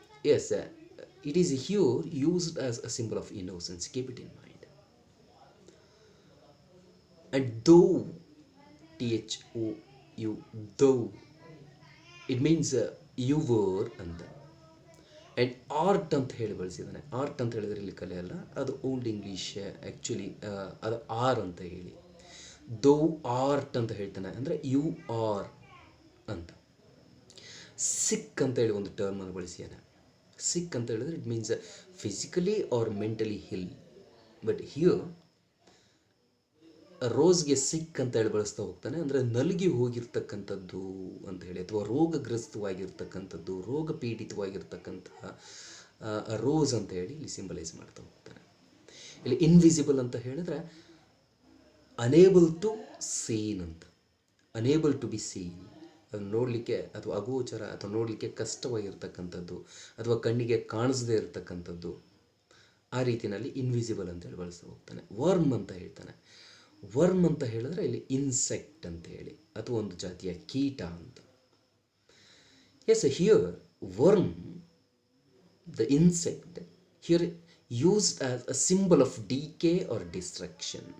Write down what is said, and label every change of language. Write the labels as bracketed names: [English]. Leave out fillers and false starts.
[English] Yes, it is here used as a symbol of innocence. Keep it in mind. And though, THOU, though, it means you were ಅಂತ. And art [Kannada] ಅಂತ ಹೇಳಿ ಬಳಸಿದ್ದಾನೆ. Art ಅಂತ ಹೇಳಿದ್ರೆ ಇಲ್ಲಿ ಕಲೆ ಅಲ್ಲ, ಅದು [English] Old English actually. [Kannada] ಅದು ಆರ್ ಅಂತ ಹೇಳಿ ದೋ ಆರ್ಟ್ ಅಂತ ಹೇಳ್ತಾನೆ, ಅಂದರೆ [English] you are [Kannada] ಅಂತ. ಸಿಕ್ ಅಂತ ಹೇಳಿ ಒಂದು ಟರ್ಮನ್ನು ಬಳಸಿದ್ದಾನೆ. ಸಿಕ್ ಅಂತ ಹೇಳಿದ್ರೆ [English] It means physically or mentally ill. But here [Kannada] ರೋಸ್ಗೆ ಸಿಕ್ ಅಂತ ಹೇಳಿ ಬಳಸ್ತಾ ಹೋಗ್ತಾನೆ, ಅಂದರೆ ನಲುಗಿ ಹೋಗಿರ್ತಕ್ಕಂಥದ್ದು ಅಂತ ಹೇಳಿ, ಅಥವಾ ರೋಗಗ್ರಸ್ತವಾಗಿರ್ತಕ್ಕಂಥದ್ದು, ರೋಗ ಪೀಡಿತವಾಗಿರ್ತಕ್ಕಂತಹ ರೋಸ್ ಅಂತ ಹೇಳಿ ಇಲ್ಲಿ ಸಿಂಬಲೈಸ್ ಮಾಡ್ತಾ ಹೋಗ್ತಾನೆ. ಇಲ್ಲಿ ಇನ್ವಿಸಿಬಲ್ ಅಂತ ಹೇಳಿದ್ರೆ [English] unable to seen [Kannada] ಅಂತ, [English] unable to be seen, [Kannada] ಅದು ನೋಡಲಿಕ್ಕೆ ಅಥವಾ ಅಗೋಚರ ಅಥವಾ ನೋಡಲಿಕ್ಕೆ ಕಷ್ಟವಾಗಿರ್ತಕ್ಕಂಥದ್ದು ಅಥವಾ ಕಣ್ಣಿಗೆ ಕಾಣಿಸದೇ ಇರತಕ್ಕಂಥದ್ದು, ಆ ರೀತಿಯಲ್ಲಿ ಇನ್ವಿಸಿಬಲ್ ಅಂತೇಳಿ ಬಳಸ್ತಾ ಹೋಗ್ತಾನೆ. ವರ್ಮ್ ಅಂತ ಹೇಳ್ತಾನೆ. ವರ್ಮ್ ಅಂತ ಹೇಳಿದ್ರೆ ಇಲ್ಲಿ ಇನ್ಸೆಕ್ಟ್ ಅಂತ ಹೇಳಿ, ಅಥವಾ ಒಂದು ಜಾತಿಯ ಕೀಟ ಅಂತ. [English] Yes, here worm, the insect here used as a symbol of decay or destruction.